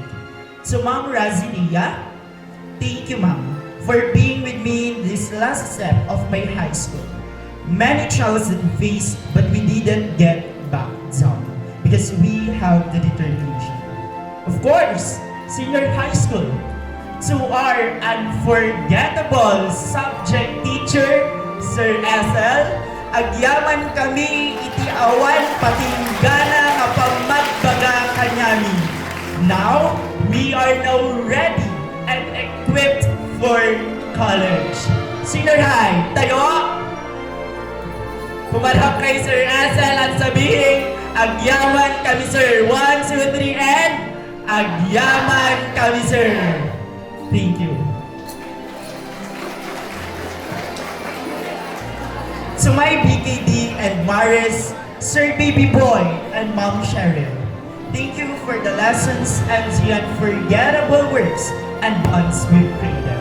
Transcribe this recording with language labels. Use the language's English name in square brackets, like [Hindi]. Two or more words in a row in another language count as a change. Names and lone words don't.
[English] So Ma'am Razilia, thank you, Ma'am, for being with me in this last step of my high school. Many trials that we faced, but we didn't get back down because we have the determination. Of course, senior high school, to our unforgettable subject teacher, [Iloko] Sir SL, agyaman kami iti awan patinggana nga pagmatbaga kanyami. [English] Now, we are now ready and equipped for college. Senior high, [Filipino] tayo! Pumarap kay Sir Asel at sabihin, [Iloko] agyaman kami sir. 1, 2, 3, and agyaman kami sir. [English] Thank you. To my BKD and Maris, Sir Baby Boy, and Ma'am Cheryl, thank you for the lessons and the unforgettable works and bonds we've created.